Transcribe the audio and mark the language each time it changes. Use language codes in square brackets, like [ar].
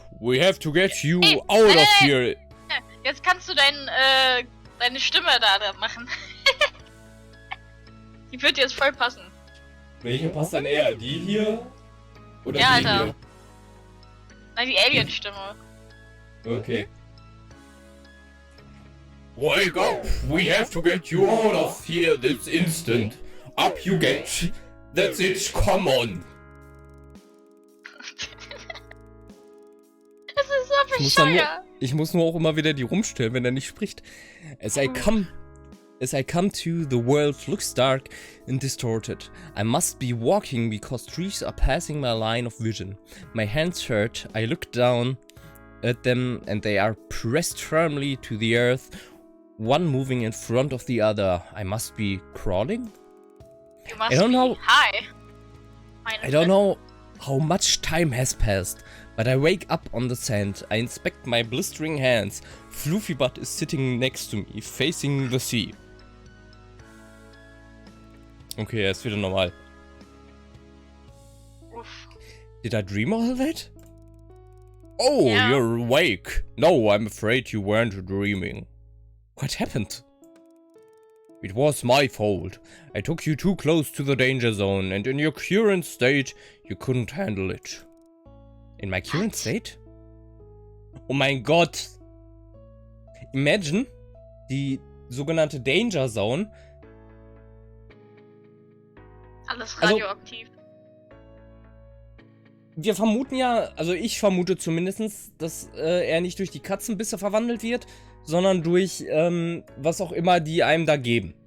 [en] We have to get you out of here! [de] Jetzt kannst du deine Stimme da machen. Die wird jetzt voll passen. Welche passt dann eher? Die hier? Oder ja, die Alter. hier? Nein, die Alien-Stimme. Okay. [en] Wake up! We have to get you out of here this instant. Up you get. That's it, come on. [de] Das ist so bescheuert. Ich muss nur auch immer wieder die rumstellen, wenn er nicht spricht. [en] As I come to, the world looks dark and distorted. I must be walking because trees are passing my line of vision. My hands hurt. I look down at them and they are pressed firmly to the earth, one moving in front of the other. I must be crawling? I don't know. Hi. I don't know How much time has passed? But I wake up on the sand. I inspect my blistering hands. Floofy Butt is sitting next to me, facing the sea. [de] Okay, er ist wieder normal. Uff. [en] Did I dream all that? Oh, Yeah. you're awake. No, I'm afraid you weren't dreaming. What happened? It was my fault. I took you too close to the danger zone, and in your current state, you couldn't handle it. In my current state? [de] Oh mein Gott! [en] Imagine, [de] die sogenannte Danger Zone. Alles Also- radioaktiv. Wir vermuten ja, also ich vermute zumindest, dass er nicht durch die Katzenbisse verwandelt wird, sondern durch was auch immer die einem da geben.